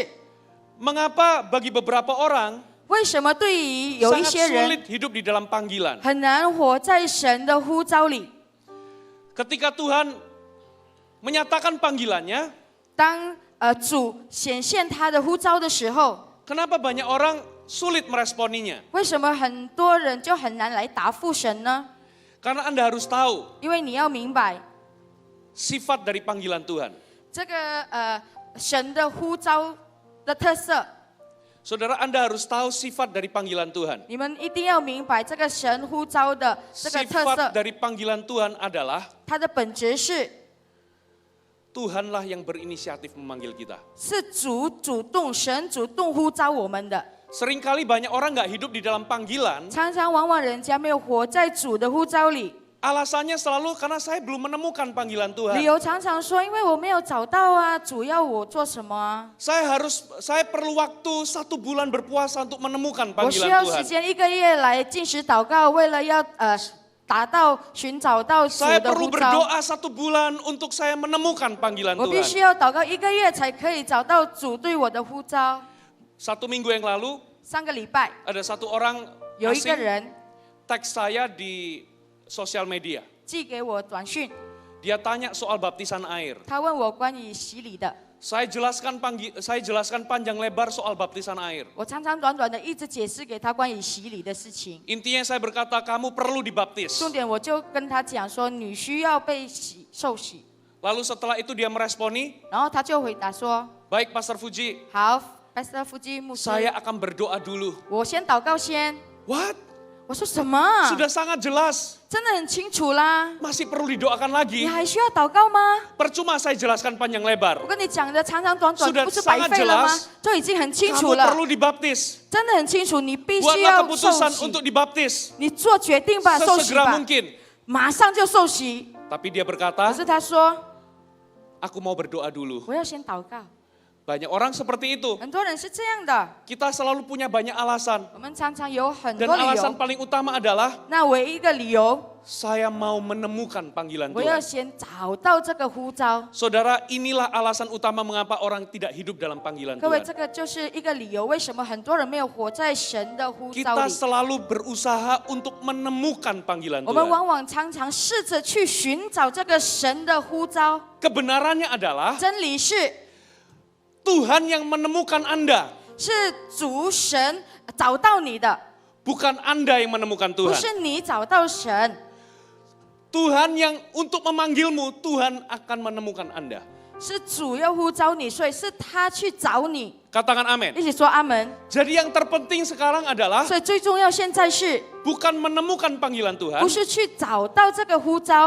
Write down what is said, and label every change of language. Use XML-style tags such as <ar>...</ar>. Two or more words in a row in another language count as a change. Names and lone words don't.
<id>mengapa bagi beberapa orang</id> <zh>为什么对于有一</zh> <id>sangat</id> <zh>些人</zh> <id>sulit hidup di dalam panggilan?</id> <zh>很难活在神的呼召里？</zh> <id>Ketika Tuhan menyatakan panggilannya,</id> <zh>当主显现他的呼召的时候，</zh> <id>kenapa banyak orang sulit meresponinya?</id> <zh>为什么很多人就很难来答复神呢？</zh> <id>Karena Anda harus tahu</id> <zh>因为你要明白，</zh> <id>sifat dari panggilan Tuhan.</id> <zh>这个神的呼召的特色，</zh> <id>Saudara, Anda harus tahu sifat dari panggilan Tuhan.</id> <zh>你们一定要明白这个神呼召的这个特</zh> <id>Sifat</id> <zh>色，</zh> <id>dari panggilan Tuhan adalah</id> <zh>它的本质是</zh> <id>Tuhanlah yang berinisiatif memanggil kita.</id> <zh>是主动，神主动呼召我们的。</zh> <id>Seringkali banyak orang nggak hidup di dalam panggilan,</id> <zh>常常往往人家没有活在主的呼召里，</zh> <id>alasannya selalu karena saya belum menemukan panggilan</id> <zh>理</zh> <id>Tuhan.</id> <zh>由常常说，因为我没有找到啊，主要我做什么啊？</zh> <id>Saya perlu waktu 1 bulan berpuasa untuk menemukan</id> <zh>我需</zh> <id>panggilan</id> <zh>要时</zh> <id>Tuhan.</id> <zh>间1个月来进食祷告，为了要寻找到主</zh> <id>Saya</id> <zh>的</zh> <id>perlu</id> <zh>呼召。</zh> <id>berdoa 1 bulan untuk saya menemukan panggilan</id> <zh>我必须</zh> <id>Tuhan.</id> <zh>要祷告1个月才可以找到主对我的呼召。</zh> <id>1 minggu yang lalu</id> <zh>上个礼拜</zh> <id>ada 1 orang</id> <zh>有一个</zh> <id>asing</id> <zh>人</zh> <id>teks saya di sosial media.</id> <zh>寄给我短讯，</zh> <id>Dia tanya soal baptisan air.</id> <zh>他问我关于洗礼的，</zh> <id>Saya jelaskan panjang lebar soal baptisan air.</id> <zh>我长长短短的一直解释给他关于洗礼的事情。</zh> <id>Intinya saya berkata kamu perlu dibaptis.</id> <zh>重点我就跟他讲说，你需要被受洗。</zh> <id>Lalu setelah itu dia meresponi,</id> <zh>然后他就回答说</zh> <id>baik Pastor Fuji,</id> <zh>好，Pastor 夫基牧师，</zh> <id>saya akan berdoa dulu.</id> <zh>我先祷告先。</zh> <id>What?</id> <zh>我说什么？</zh> <id>Sudah sangat jelas.</id> <zh>真的很清楚啦，</zh> <id>Masih perlu didoakan</id> <zh>你</zh> <id>lagi.</id> <zh>还需要祷告吗？</zh> <id>Percuma saya jelaskan panjang lebar.</id> <zh>我跟你讲的长长短短，</zh> <id>Sudah</id> <zh>不是白费了吗</zh> <id>sangat jelas？</id> <zh>就已经很清楚</zh> <id>Kamu</id> <zh>了，</zh> <id>perlu dibaptis.</id> <zh>真的很清楚，你必须</zh> <id>Buatlah</id> <zh>要受</zh> <id>keputusan</id> <zh>洗，</zh> <id>untuk dibaptis.</id> <zh>你做决定吧，受洗</zh> <id>Sesegera</id> <zh>吧，</zh> <id>mungkin.</id> <zh>马上就受洗。</zh> <id>Tapi dia</id> <zh>可</zh> <id>berkata,</id> <zh>是他说，</zh> <id>aku mau berdoa dulu.</id> <zh>我要先祷告。</zh> <id>Banyak orang seperti itu.</id> <zh>很多人是这样的，</zh> <id>Kita selalu punya banyak alasan.</id> <zh>我们常常有很</zh> <id>Dan</id> <zh>多理</zh> <id>alasan</id> <zh>由。</zh> <id>paling utama adalah,</id> <zh>那唯一一个理由，</zh> <id>saya mau menemukan panggilan</id> <zh>我要</zh> <id>Tuhan.</id> <zh>先找到这个呼召。</zh> <id>Saudara, inilah alasan utama mengapa orang tidak hidup dalam panggilan</id> <zh>各位，</zh> <id>Tuhan.</id> <zh>这个就是一个理由，为什么很多人没有活在神的呼召</zh> <id>Kita</id> <zh>里？</zh> <id>selalu berusaha untuk menemukan panggilan</id> <zh>我们</zh> <id>Tuhan.</id> <zh>往往常常试着去寻找这个神的呼召。</zh> <id>Kebenarannya adalah</id> <zh>真理是，</zh> <id>Tuhan yang menemukan Anda,</id> <zh>是主神找到你的，</zh> <id>bukan Anda yang menemukan</id> <zh>不</zh> <id>Tuhan.</id> <zh>是你找到神。</zh> <id>Tuhan yang untuk memanggilmu, Tuhan akan menemukan Anda.</id> <zh>是主要呼召你，所以是他去找你。</zh> <id>Katakan amin.</id> <zh>一起说阿门。</zh> <id>Jadi yang terpenting sekarang adalah</id> <zh>所以最重要现在是，</zh> <id>bukan menemukan panggilan Tuhan,</id> <zh>不是去找到这个呼召，</zh>